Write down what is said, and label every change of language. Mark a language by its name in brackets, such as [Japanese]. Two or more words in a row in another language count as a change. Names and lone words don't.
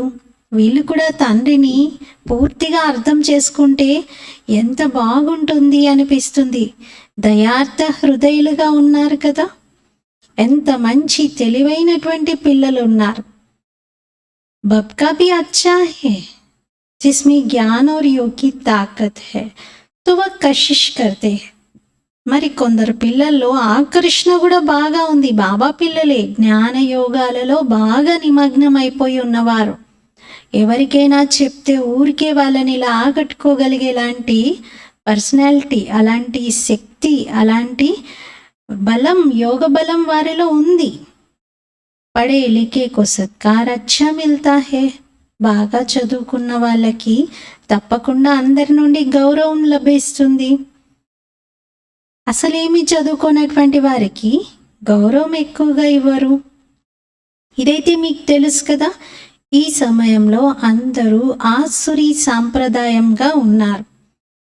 [Telugu] వీళ్ళు కూడా తండ్రిని పూర్తిగా అర్థం చేసుకుంటే ఎంత బాగుంటుంది అనిపిస్తుంది. దయార్థ హృదయులుగా ఉన్నారు కదా, ఎంత మంచి తెలివైనటువంటి పిల్లలు ఉన్నారు. [Hindi] बबका भी अच्छा है, जिसमें ज्ञान और योग की ताकत है तो वह कशिश करते हैं. [Telugu] మరి కొందరు పిల్లల్లో ఆకర్షణ కూడా బాగా ఉంది. బాబా పిల్లలే జ్ఞాన యోగాలలో బాగా నిమగ్నం అయిపోయి ఉన్నవారు. ఎవరికైనా చెప్తే ఊరికే వాళ్ళని ఇలా ఆకట్టుకోగలిగేలాంటి పర్సనాలిటీ, అలాంటి శక్తి, అలాంటి బలం, యోగ బలం వారిలో ఉంది. [Hindi] पढ़े लिखे को सत्कार अच्छा मिलता है. [Telugu] బాగా చదువుకున్న వాళ్ళకి తప్పకుండా అందరి నుండి గౌరవం లభిస్తుంది. అసలేమి చదువుకున్నటువంటి వారికి గౌరవం ఎక్కువగా ఇవ్వరు. ఇదైతే మీకు తెలుసు కదా. ఈ సమయంలో అందరూ ఆసురీ సాంప్రదాయంగా ఉన్నారు.